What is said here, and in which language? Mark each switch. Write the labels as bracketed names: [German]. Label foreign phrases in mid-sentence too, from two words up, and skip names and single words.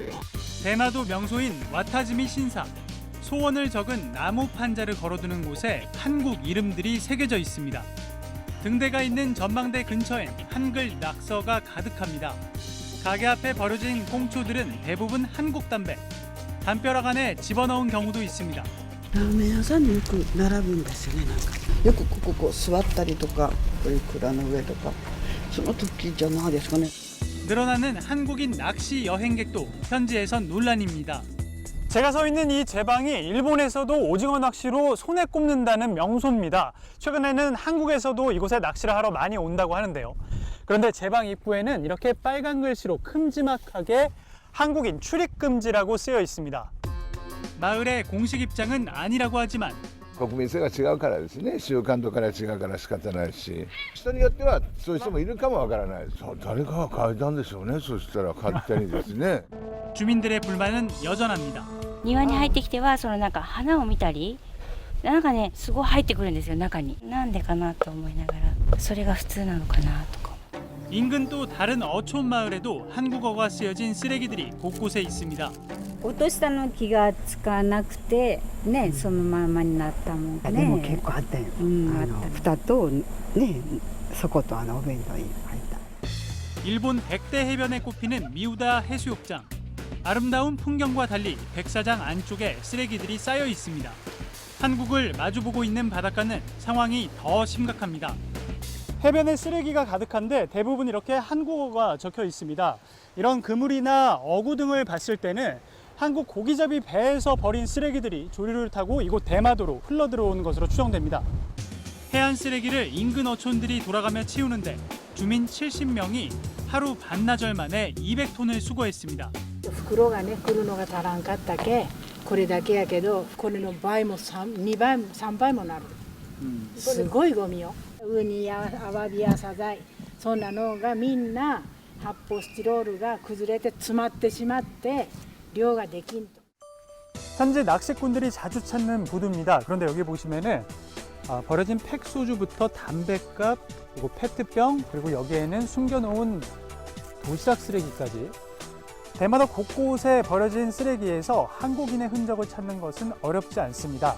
[Korean] 대마도 명소인 와타즈미 신사. 소원을 적은 나무 판자를 걸어두는 곳에 한국 이름들이 새겨져 있습니다. 등대가 있는 전망대 근처엔 한글 낙서가 가득합니다. 가게 앞에 버려진 꽁초들은 대부분 한국 담배. 담벼락 안에 집어넣은 경우도 있습니다. [Japanese] ラーメン屋さんによく並ぶんですよね。なんかよくここ座ったりとか、こういう蔵の上とか、その時じゃないですかね。 [Korean] 늘어나는 한국인 낚시 여행객도 현지에선 논란입니다. 제가 서 있는 이 제방이 일본에서도 오징어 낚시로 손에 꼽는다는 명소입니다. 최근에는 한국에서도 이곳에 낚시를 하러 많이 온다고 하는데요. 그런데 제방 입구에는 이렇게 빨간 글씨로 큼지막하게 한국인 출입금지라고 쓰여 있습니다. 마을의 공식 입장은 아니라고 하지만 [Japanese] 国民性が違うからですね、習慣とから違うから仕方ないし、人によってはそういう人もいるかもわからない。誰かが変えたんでしょうね。そしたら勝手にですね。 [Korean] 주민들의 불만은 여전합니다. [Japanese] 庭に入ってきてはそのなんか花を見たり、なんかねすごい入ってくるんですよ中に。なんでかなと思いながら、それが普通なのかなとか。 [Korean] 인근 또 다른 어촌 마을에도 한국어가 쓰여진 쓰레기들이 곳곳에 있습니다. [Japanese] 落としたの気がつかなくてね、そのままになったもんね。でも結構あったよ。蓋とね、底とお弁当に入った。 [Korean] 일본 백대 해변에 꼽히는 미우다 해수욕장. 아름다운 풍경과 달리 백사장 안쪽에 쓰레기들이 쌓여 있습니다. 한국을 마주보고 있는 바닷가는 상황이 더 심각합니다. 해변에 쓰레기가 가득한데 대부분 이렇게 한국어가 적혀 있습니다. 이런 그물이나 어구 등을 봤을 때는 한국 고기잡이 배에서 버린 쓰레기들이 조류를 타고 이곳 대마도로 흘러들어오는 것으로 추정됩니다. 해안 쓰레기를 인근 어촌들이 돌아가며 치우는데 주민 70명이 하루 반나절 만에 200톤을 수거했습니다. [Japanese] 袋がね来るのが足らんかったけ、これだけやけどこれの倍も2倍も3倍もなる。すごいゴミよ。ウニやアワビやサザエ、そんなのがみんな発泡スチロールが崩れて詰まってしまって漁ができんと。 [Korean] 현재 낚시꾼들이 자주 찾는 부두입니다. 그런데 여기 보시면은 버려진 팩소주부터 담뱃값, 그리고 페트병, 그리고 여기에는 숨겨놓은 도시락 쓰레기까지 대마도 곳곳에 버려진 쓰레기에서 한국인의 흔적을 찾는 것은 어렵지 않습니다.